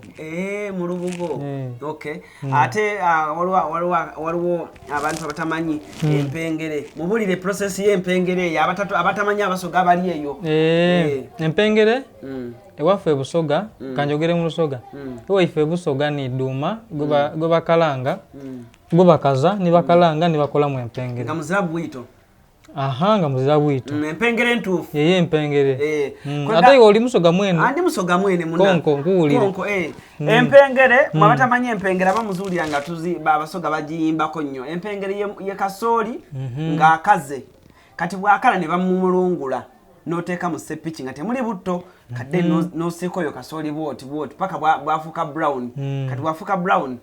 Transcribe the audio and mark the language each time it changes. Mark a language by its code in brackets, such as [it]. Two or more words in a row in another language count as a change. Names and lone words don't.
[lg] mu lubugo okay ate waliwo abantu abatamanyi empengere mubulire process y'empengere ya abatamanyi abasoga bali eyo empengere ewaffe busoga kanjogere mu lusoga ewaffe busoga ni duma go bakalanga go bakaza ni bakalanga ni bakola mu empengere nga muzirabu bwito nga muzira bwito empengere ntuufu yeye empengere ate oli musoga mwene andi musoga mwene muna konko empengere mwabatamanyi empengere abamuzuulira nga abasoga bagiyimbako nnyo empengere ye kasooli ng'akaze kati bwakala ne bamumulungula n'oteeka mu sepiki nga temuli butto kadde n'osiika oyo kasooli bwoti paka bwafuuka brown kati bwafuuka brown